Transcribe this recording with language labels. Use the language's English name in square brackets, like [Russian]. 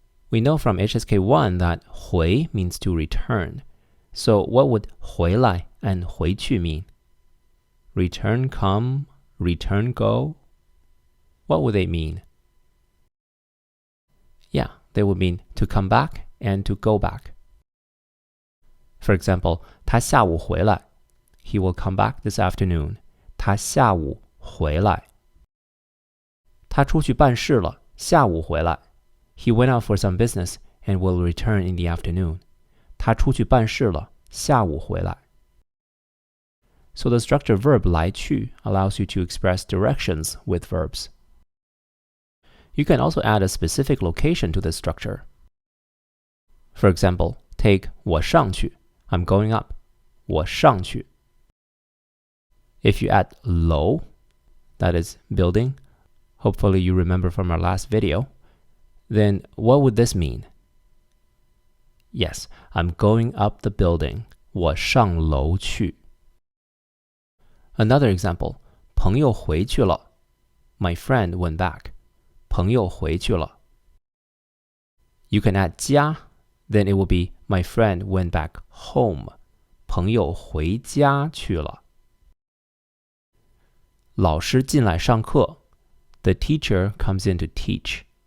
[English] We know from HSK 1 that 回 means to return. So what would 回来 and 回去 mean? Return come, return go? What would they mean? Yeah, they would mean to come back and to go back. For example, [Chinese] 他下午回来. [English] He will come back this afternoon. [Chinese] 他下午回来. 他出去办事了，下午回来. [English] He went out for some business and will return in the afternoon. [Chinese] 他出去办事了，下午回来. [English] So the structure verb 来去 allows you to express directions with verbs. You can also add a specific location to this structure. For example, take 我上去. I'm going up. [Chinese] 我上去. [English] If you add 楼, that is building, hopefully you remember from our last video, then what would this mean? Yes, I'm going up the building. [Chinese] 我上楼去. [English] Another example, [Chinese] 朋友回去了. [English] My friend went back. [Chinese] 朋友回去了. [English] You can add 家, then it will be my friend went back home. [Chinese] 朋友回家去了. 老师进来上课. [English] The teacher comes in to teach.